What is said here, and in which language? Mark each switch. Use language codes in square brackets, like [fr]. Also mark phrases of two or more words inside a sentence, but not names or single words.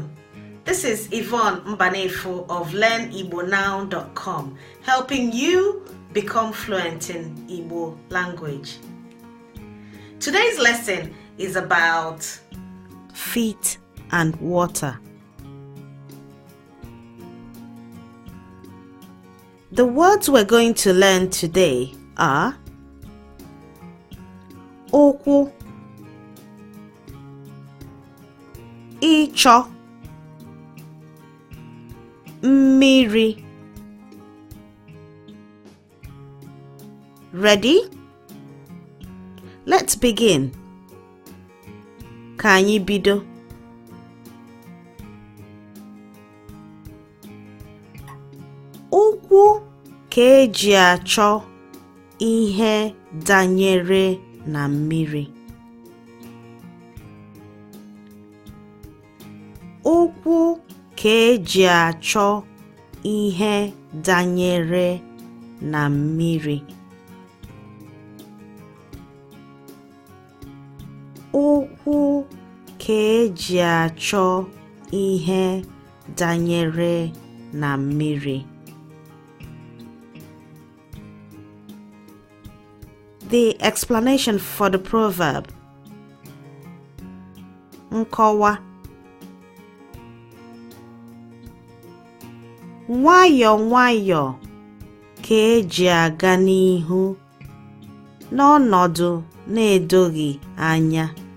[en] This is Yvonne Mbanefo of LearnIgboNow.com, helping you become fluent in Igbo language. Today's lesson is about feet and water. The words we're going to learn today are [ig] okwu, icho, mmiri. [en] Ready? Let's begin. [ig] Ka anyị bido. Ụkwụ ka eji achọ ihe danyere na mmiri. Ụkwụ ka eji achọ ihe danyere na mmiri. Ụkwụ ka eji achọ ihe danyere na mmiri. [en] The explanation for the proverb. [ig] Nkọwa. Nwayọ nwayọ ka eji aga n'ihu n'ọnọdụ na-edoghị anya.